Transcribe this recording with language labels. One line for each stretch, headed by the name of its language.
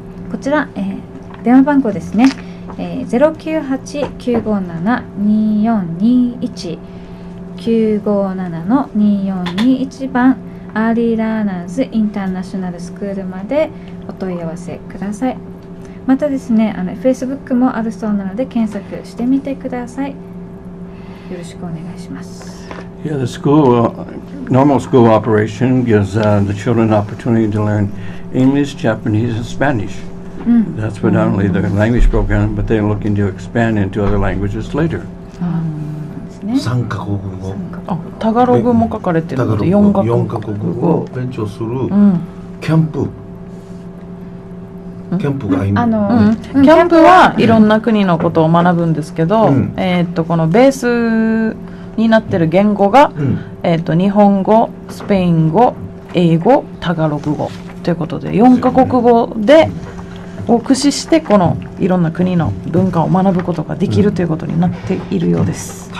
Japanese: こちら、電話番号ですね、098-957-2421 957-2421番アーリーラーナーズインターナショナルスクールまでお問い合わせください。またですね、Facebook もあるそうなので検索してみてください。よろしくお願いします。
English: Yeah, the school, normal school operation gives the children an opportunity to learn English, Japanese, and Spanish. That's predominantly their language program, but they're looking to expand into other languages later.
Japanese: 3カ国語タガログも書かれてるので4カ国語を勉強するキャンプが今キャンプはいろんな国のことを学ぶんですけど、このベースになってる言語が、日本語、スペイン語、英語、タガログ語ということで4カ国語を駆使してこのいろんな国の文化を学ぶことができるということになっているようです。